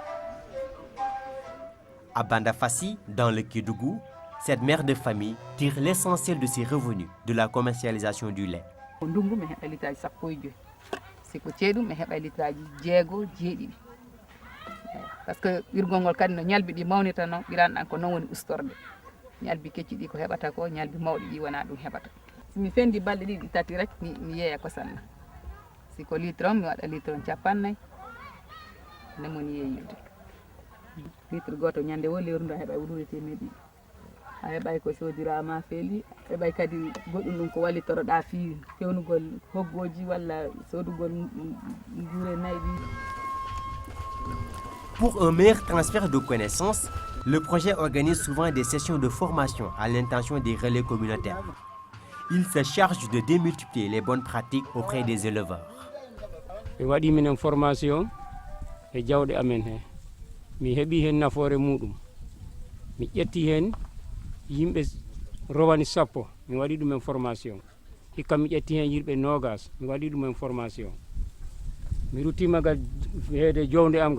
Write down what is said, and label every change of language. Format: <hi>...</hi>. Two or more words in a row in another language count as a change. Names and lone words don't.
<fr>À Bandafassi, dans le Kédougou, cette mère de famille tire l'essentiel de ses revenus de la commercialisation du lait.</fr> <ff>Parce que wirgongol kadi no ñalbi di mawnita non biran ko non woni ustorde ñalbi kecci di ko hebata ko ñalbi mawdi di wana dum hebata mi fendi balde di tati rek mi yeya ko sanna si ko litron mi wada litron capannay ne moni yeyude litre goto ñande wo lewrundo hebay wudurete medi a hebay ko sodirama feeli hebay kadi goddum dum ko wallitoroda fi fewnugol hoggoji walla sodugol ngure naydi.</ff> <fr>Pour un meilleur transfert de connaissances, le projet organise souvent des sessions de formation à l'intention des relais communautaires. Il se charge de démultiplier les bonnes pratiques auprès des éleveurs.</fr> <ff>E waɗi minen formation e jawɗe amen he mi heɓi hen nafoore muɗum mi ƴetti hen yimɓe rowani 10 mi waɗi ɗumen formation hikka mi ƴetti hen yimɓe 20 mi waɗi ɗumen formation mi ruttimaga heede jowde am</ff>